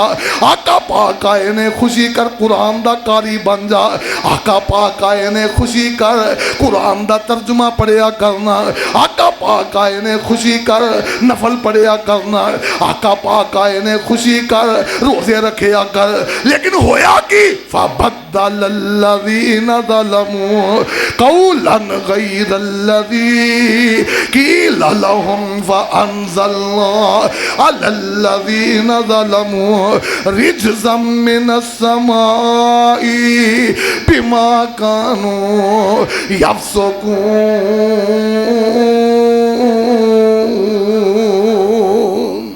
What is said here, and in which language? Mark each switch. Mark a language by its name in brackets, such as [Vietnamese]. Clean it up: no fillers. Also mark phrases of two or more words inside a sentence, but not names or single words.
[Punjabi] آقا پاک آئے نے خوشی کر، قرآن دا قاری بن جا. آقا پاک آئے نے خوشی کر، قرآن دا ترجمہ پڑھیا کرنا. آقا پاک آئے نے خوشی کر، نفل پڑھیا کرنا. آقا پاک آئے نے خوشی کر، روزے رکھیا کر. لیکن ہویا کہ [Arabic] فبدل الذين ظلموا قولا غير الذي قيل لهم فأنزلنا على الذين ظلموا رجزا من السماء بما كانوا يفسقون.